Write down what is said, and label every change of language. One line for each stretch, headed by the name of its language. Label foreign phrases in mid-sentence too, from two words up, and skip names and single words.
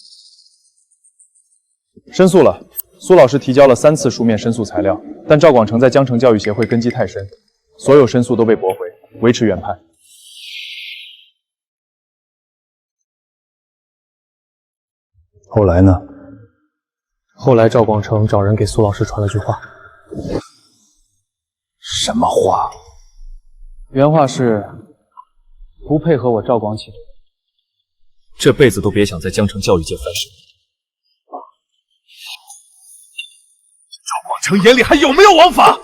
Chinese: 申诉了，苏老师提交了3次书面申诉材料，但赵广成在江城教育协会根基太深，所有申诉都被驳回，维持原判。后来呢？后来赵广成找人给苏老師傳了句話。什麼話？原話是：不配合我趙廣啟，這輩子都別想在江城教育界翻身。趙廣成眼裡還有沒有王法？